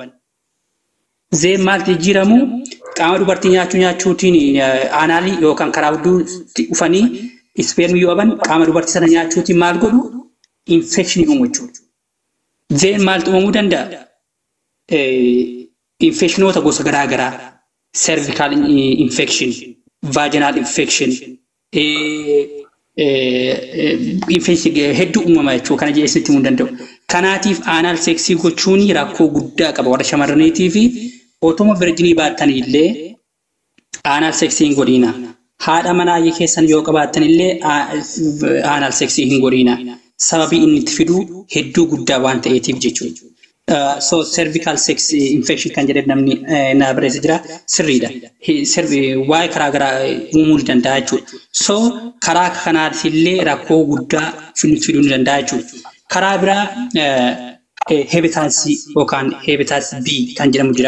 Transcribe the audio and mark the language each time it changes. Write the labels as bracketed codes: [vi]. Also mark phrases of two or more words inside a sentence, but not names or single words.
[om] Zeen maal jijjiiramu qaama dubartii nyaachuutiin aanaalii yookaan karaa hedduutti dhufanii ispeermii yoo haban qaama dubartii sana nyaachuutiin maal godhu infekshinii uumu jechuudha. Zeen maaltu uumamuu danda'a? Infectionoota gosa garaagaraa [en] cervical infection, vaginal infection, [om] infection hedduu uumama jechuudha kana jeesnitti himuu danda'u. Kanaatiif aanal seksii gochuun rakkoo guddaa qaba warra shamarraniitii fi otuma virginii baattan illee aanal seksii hin godhiina. Haadha manaa keessan yoo qabaattan illee aanal seksii hin godhiina. Sababii inni itti fidu hedduu guddaa waan ta'eetiif jechuudha. So [en] cervical sex infection [om] kan jedhamu namni na barreessa jira sirriidha. Waa'ee karaa garaa uumuu danda'a jechuudha. So karaa kanaas illee rakkoo guddaa fiduu ni danda'a jechuudha. Karaa biraa hepatitis yookaan hepatitis B kan jedhamu jira.